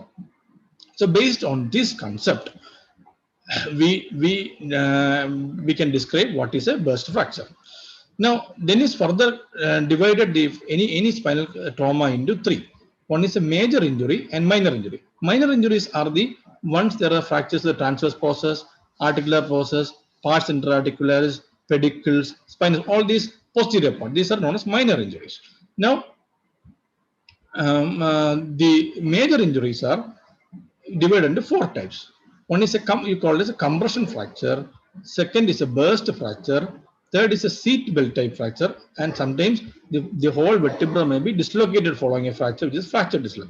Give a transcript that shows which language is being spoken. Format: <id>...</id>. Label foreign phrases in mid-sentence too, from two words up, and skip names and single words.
<en>So based on this concept, we can describe what is a burst fracture. Now, Dennis further divided any spinal trauma into 3. One is a major injury and minor injury. Minor injuries are the ones there are fractures of the transverse process, articular process, pars interarticularis, pedicles, spinous, all these posterior parts. These are known as minor injuries. Now, the major injuries are divided into 4 types. One is you call it as a compression fracture. Second is a burst fracture. Third is a seat belt type fracture, and sometimes the whole vertebra may be dislocated following a fracture, which is fracture dislocation.</en>